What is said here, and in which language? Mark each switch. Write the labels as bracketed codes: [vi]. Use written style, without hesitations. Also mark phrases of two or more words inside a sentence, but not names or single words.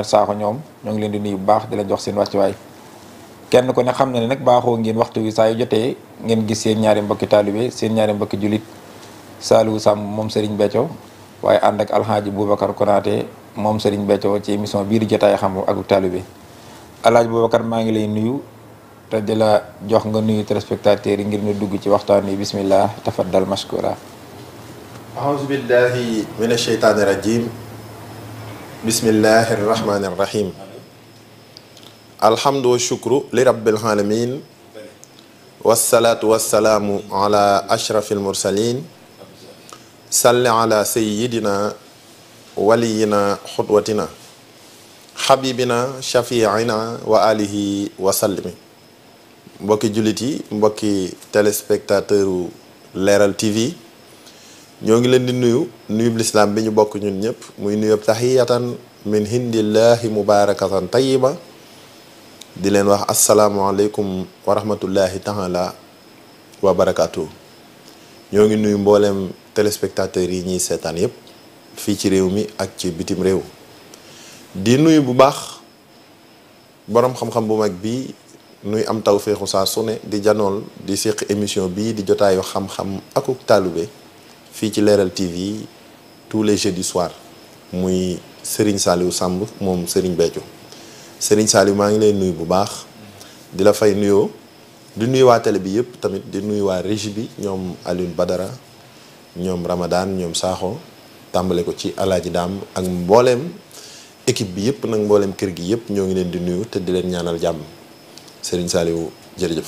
[wo] Sakho ñoom ñoo ngi leen di nuyu bu baax di leen jox seen wàccuwaay kenn ku ne xam na ne nag baaxoo ngeen waxtu wi saa yu jotee ngeen gis seen ñaari mbokki taalibe seen ñaari mbokki julit Saliou Samb moom Serigne Béthio waaye ànd ak Alhaaji Boubacar Konaté moom Serigne Béthio ci émission bii di jotaay xam ak taalibe Alhaaji Boubacar maa ngi lay nuyu te di la jox nga nuyu téléspectateurs yi ngir ñu dugg ci waxtaan wi [ar] بسم الله تفضل مشكورا أعوذ بالله من الشيطان الرجيم بسم الله الرحمن الرحيم الحمد والشكر لرب العالمين والصلاة والسلام على أشرف المرسلين صل على سيدنا ولينا خطوتنا حبيبنا شفيعنا وآله وسلم [wo] mbokki jullit yi mbokki téléspectateur Leral TV ñoo ngi leen di nuyu lislaam bi ñu bokk ñun ñëpp muy nuyub [ar] تحية من عند الله مباركة طيبة [wo] di leen wax [ar] السلام عليكم ورحمة الله تعالى وبركاته [wo] ñoo ngi nuyu mbooleem téléspectateurs yi ñuy seetaan yëpp fii ci réew mi ak ci bitim réew di nuyu bu baax boroom xam-xam bu mag bi nuy am tawféexu saa su ne di janool di séq émission bii di jotaayu xam-xam akuk taalube fii ci Leral TV [fr] tous les jeudis soir [wo] muy Serigne Saliou Samb moom Serigne Béthio Serigne Saliou maa ngi lay nuyu bu baax di la fay nuyoo di nuyu waa télé bi yëpp tamit di nuyu waa régie bi ñoom Alioune Badara ñoom Ramadan ñoom Sakho tàmbale ko ci alaaji daam ak mbooleem équipe bi yëpp nag mbooleem kër gi yëpp ñoo ngi leen di nuyu te di leen ñaanal jàmm Serigne Saliou jërëjëf.